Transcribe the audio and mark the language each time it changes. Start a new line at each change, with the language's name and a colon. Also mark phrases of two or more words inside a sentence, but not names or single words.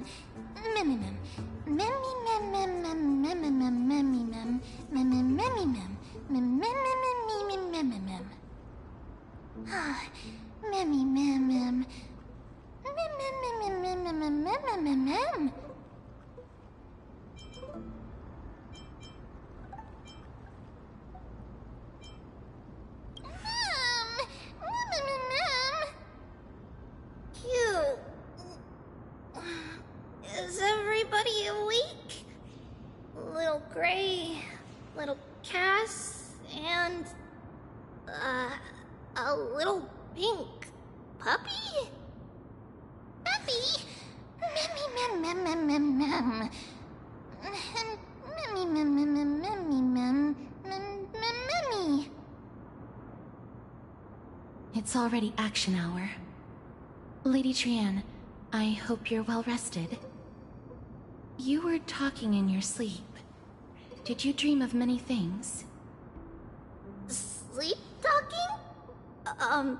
English: Memmy mem. Memmy mem mem mem mem mem memmy mem. Memmy memmy mem. Mem mem mem mem mem mem mem. Memmy mem mem. Mem mem mem mem mem mem mem mem mem. Is everybody awake? Little Gray, little Cass, and a little pink puppy? Puppy? Memmy mem mem mem mem mem. Memmy mem mem mem memmy mem mem mem memmy. It It's already action hour. Lady Trianne, I hope you're well rested. You were talking in your sleep. Did you dream of many things? Sleep talking?